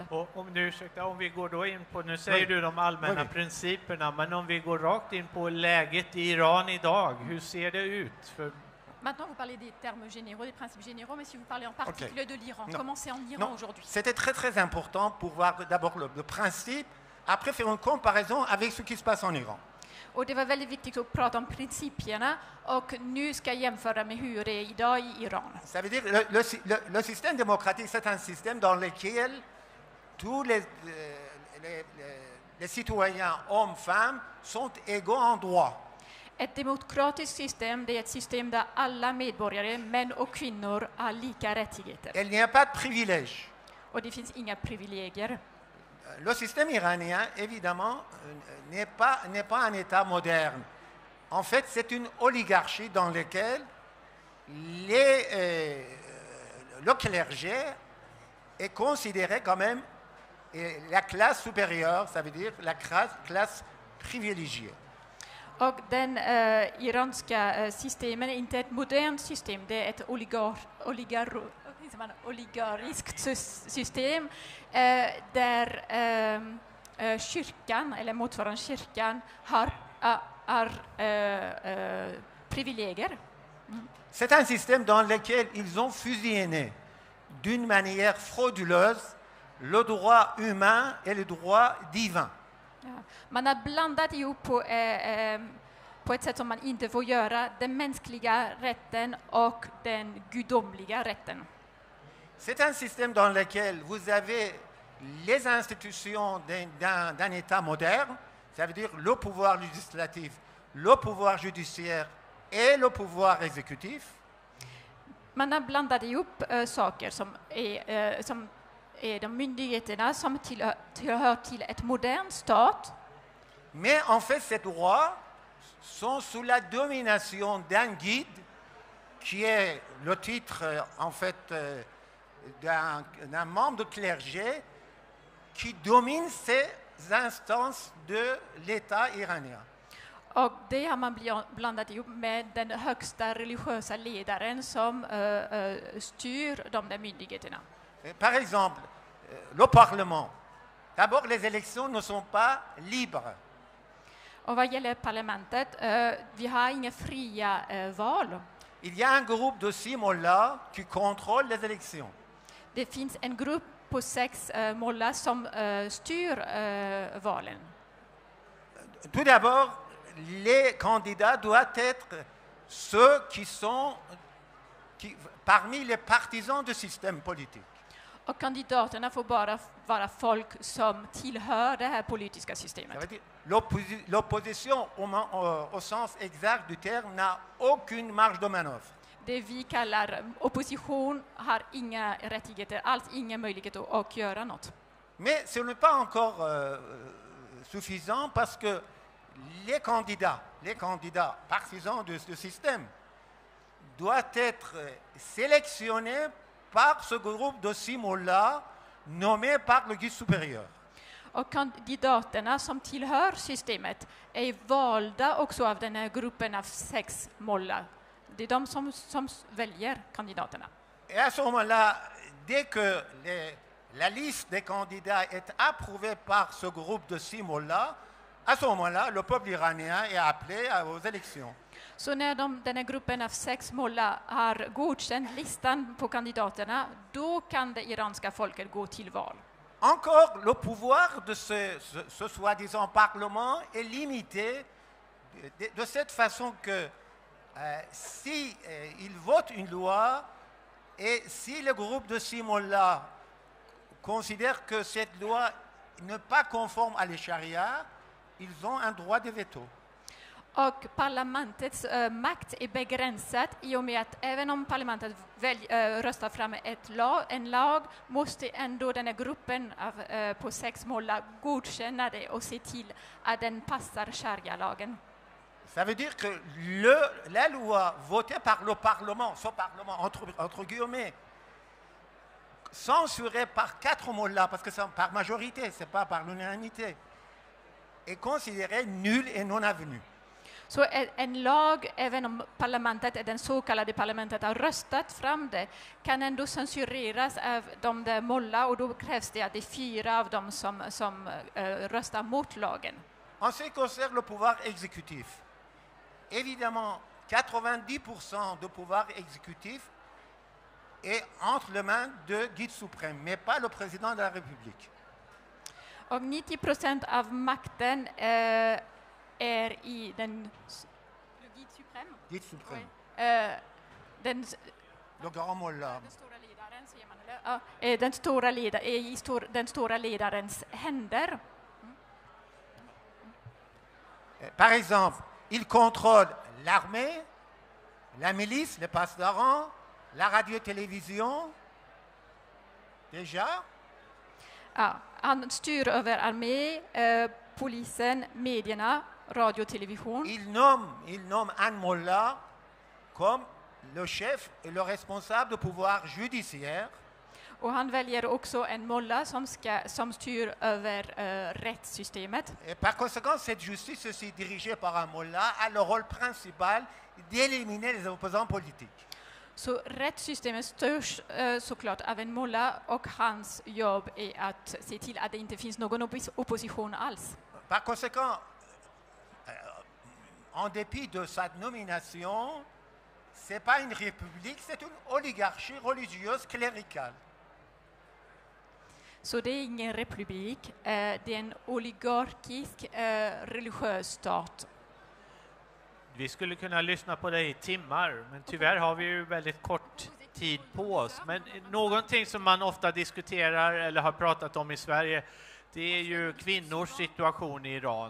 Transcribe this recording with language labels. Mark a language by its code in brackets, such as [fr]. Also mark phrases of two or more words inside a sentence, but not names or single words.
[sv] Och om vi går då in på, nu säger du de allmänna principerna, men om vi går rakt in på läget i Iran idag, hur ser det ut? [fr] Maintenant, vous parlez des termes généraux, des principes généraux, mais si vous parlez en particulier de l'Iran, comment c'est en Iran aujourd'hui? C'était très très important pour voir d'abord le principe, après faire une comparaison avec ce qui se passe en Iran. [sv] Och det var väldigt viktigt att prata om principerna, och nu ska jag jämföra med hur det är idag i Iran. [fr] Ça veut dire le système démocratique, c'est un système dans lequel tous les citoyens, hommes, femmes, sont égaux en droit. [sv] Ett demokratiskt system, det är ett system där alla medborgare, män och kvinnor, har lika rättigheter. [fr] Il n'y a pas de privilèges. [sv] Och det finns inga privilegier. [fr] Le système iranien, évidemment, n'est pas un État moderne. En fait, c'est une oligarchie dans laquelle le clergé est considéré quand même la classe supérieure, ça veut dire la classe privilégiée. [sv] Och den iranska systemen är inte ett modernt system, det är ett oligariskt system där kyrkan, eller motsvarande kyrkan, har privilegier. [fr] C'est un système dans lequel ils ont fusionné d'une manière frauduleuse le droit humain et le droit divin. [sv] Ja. Man har blandat ihop på ett sätt som man inte får göra, den mänskliga rätten och den gudomliga rätten. [fr] C'est un système dans lequel vous avez les institutions d'un État moderne, ça veut dire le pouvoir législatif, le pouvoir judiciaire et le pouvoir exécutif. [sv] Man har blandat ihop saker som är de myndigheterna som tillhör till ett modern stat. [fr] Mais en fait, ces droits sont sous la domination d'un guide qui est le titre en fait d'un membre de clergé qui domine ces instances de l'État iranien. [sv] Och det har man blandat ihop med den högsta religiösa ledaren som styr de där myndigheterna. [fr] Par exemple, le Parlement. D'abord, les élections ne sont pas libres. [sv] Och vad gäller parlamentet, vi har inga fria val. [fr] Il y a un groupe de 6 mollahs qui contrôlent les élections. [sv] Det finns en grupp på 6 mollar som styr valen. [fr] Tout d'abord, les candidats doivent être ceux qui sont parmi les partisans du système politique. [sv] Och kandidaterna får bara vara folk som tillhör det här politiska [fr] Ça [sv] systemet. [fr] veut dire l'opposition au sens exact du terme n'a aucune marge de manœuvre. [sv] Det vi kallar opposition har inga rättigheter alls, inga möjligheter att göra något. [fr] Mais ce n'est pas encore suffisant parce que les candidats partisans du système doivent être sélectionnés par ce groupe de 6 mollahs nommés par le guide supérieur. [sv] Och kandidaterna som tillhör systemet är valda också av den här gruppen av 6 mollar. Det är de som väljer kandidaterna. [fr] Et à ce moment-là, dès que la liste des candidats est approuvée par ce groupe de 6 mollahs, à ce moment-là, le peuple iranien est appelé aux élections. [sv] Så när den här gruppen av 6 mollar har godkänt listan på kandidaterna, då kan det iranska folket gå till val. [fr] Encore, le pouvoir de ce soi-disant parlement est limité de cette façon que si ils votent une loi et si le groupe de 6 mollahs considère que cette loi n'est pas conforme à la charia, ils ont un droit de veto. [sv] Och parlamentets makt är begränsat i och med att även om parlamentet röstar fram en lag måste ändå den här gruppen på 6 mollar godkänna det och se till att den passar sharia-lagen. [fr] Ça veut dire que la loi votée par le Parlement, ce Parlement entre guillemets, censurée par 4 mollahs, parce que c'est par majorité, ce n'est pas par l'unanimité, est considérée nulle et non avenue. [sv] Så en lag, även om parlamentet, den så kallade parlamentet har röstat fram det, kan ändå censureras av de där mollar och då krävs det att det är 4 av dem som röstar mot lagen. [fr] En ce qui concerne le pouvoir exécutif, évidemment, 90% du pouvoir exécutif est entre les mains du guide suprême, mais pas le président de la République. [sv] Och 90% av makten är i den [fr] Guide suprême. [sv] den [fr] Le grand mollah. [sv] stora ledaren, säger man, eller? Ja, den stora ledarens händer. [fr] Par exemple, il contrôle l'armée, la milice, les passe-d'arrang, la radio-télévision. Déjà, [sv] Ja, han styr över armé, polisen, medierna, radio och television. [fr] il nomme un mollah comme le chef et le responsable du pouvoir judiciaire. [sv] Och han väljer också en molla som styr över rättssystemet. [fr] Et par conséquent, cette justice aussi dirigée par un mollah a le rôle principal d'éliminer les opposants politiques. [sv] Så rättssystemet styrs såklart av en molla och hans jobb är att se till att det inte finns någon opposition alls. [fr] Par conséquent, en dépit de sa nomination, ce n'est pas une république, c'est une oligarchie religieuse cléricale. [sv] Så det är ingen republik, det är en oligarkisk religiös stat. Vi skulle kunna lyssna på dig i timmar, men tyvärr har vi ju väldigt kort tid på oss. Men någonting som man ofta diskuterar eller har pratat om i Sverige, det är ju kvinnors situation i Iran.